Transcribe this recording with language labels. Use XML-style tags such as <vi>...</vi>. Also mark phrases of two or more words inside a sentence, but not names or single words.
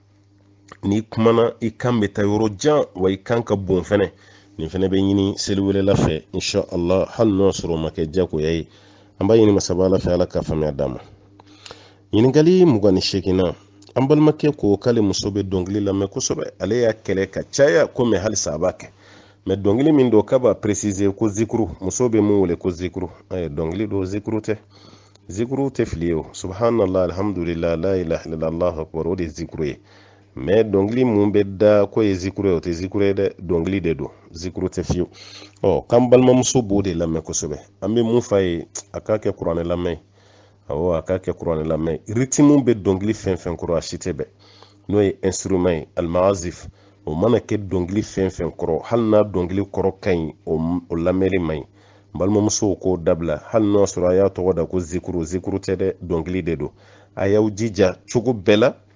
<bm>ni kumana i kan bɛ taa yɔrɔ jan wa i kan ka bon fɛnɛ nin fɛnɛ bɛ ɲini seli welela fɛ</bm> <ar>إن شاء الله</ar> <bm>hali n'o sɔrɔ ma kɛ jagoya ye an b'a ɲini masaba Ala fɛ Ala ka faamuya d'a ma ɲininkali 28nan an balimakɛ ko k'ale muso bɛ dɔnkili lamɛn kosɛbɛ ale y'a kɛlɛ ka caya ko mɛ halisa a b'a kɛ mɛ dɔnkili min don k'a b'a préciser ko zikuru muso bɛ mun wele ko zikuru dɔnkili don zikuru tɛ fili ye o</bm> <ar>سبحان الله الحمد لله لا إله إلا الله الله أكبر</ar> <bm>o de zikuru ye mɛ dɔnkili mun bɛ da ko ye zikuru ye o tɛ zikuru ye dɛ dɔnkili de don zikuru tɛ fiyewu k'an balimamuso b'o de lamɛn kosɛbɛ an bɛ mun f'a ye a k'a kɛ kuranɛ lamɛn awɔ a k'a kɛ kuranɛ lamɛn rythme bɛ dɔnkili fɛn fɛn kɔrɔ a si tɛ bɛn n'o ye instrument ye almagazif o mana kɛ dɔnkili fɛn fɛn kɔrɔ hali n'a dɔnkili kɔrɔ ka ɲi o lamɛnli man ɲi balimamusow k'o dabila hali n'o sɔrɔ a y'a tɔgɔ da ko zikuru tɛ dɛ dɔnkili de don a y'aw jija cogo bɛɛ la</bm>